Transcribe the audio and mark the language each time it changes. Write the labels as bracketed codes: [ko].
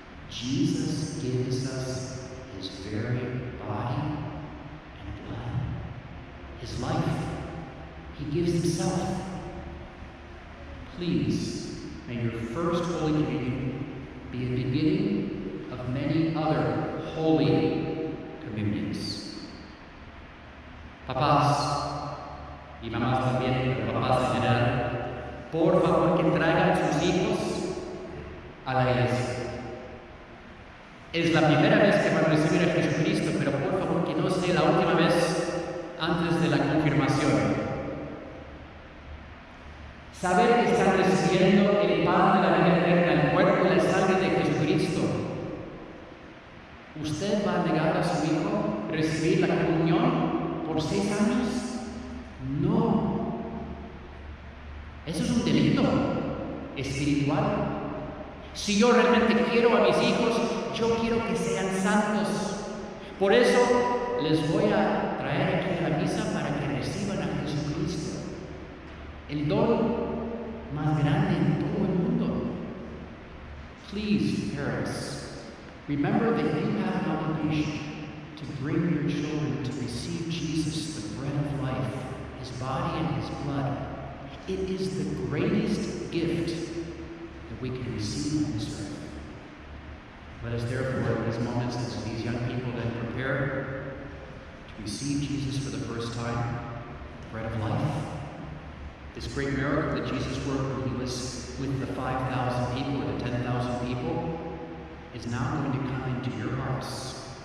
[en] Jesus gives us his very body and blood, his life. He gives himself. Please, may your first Holy Communion be a beginning of many other holy communions. [es] Papás y mamás también, pero papás en general, por favor que traigan sus hijos a la iglesia. Es la primera vez que van a recibir a Jesucristo, pero por favor que no sea la última vez antes de la confirmación. Saber que están recibiendo el pan de la vida eterna, el cuerpo y la sangre de Jesucristo. ¿Usted va a negar a su hijo recibir la comunión por 6 años? No. Eso es un delito espiritual. Si yo realmente quiero a mis hijos, yo quiero que sean santos. Por eso les voy a traer aquí a la misa para que reciban a Jesucristo, el don más grande en todo el mundo. [en] Please, parents, Remember that you have an obligation to bring your children to receive Jesus, the bread of life, his body and his blood. It is the greatest gift that we can receive on this earth. Let us therefore, in these moments, as these young people then prepare to receive Jesus for the first time, the bread of life, this great miracle that Jesus worked when he was with the 5,000 people or the 10,000 people, is now going to come into your hearts.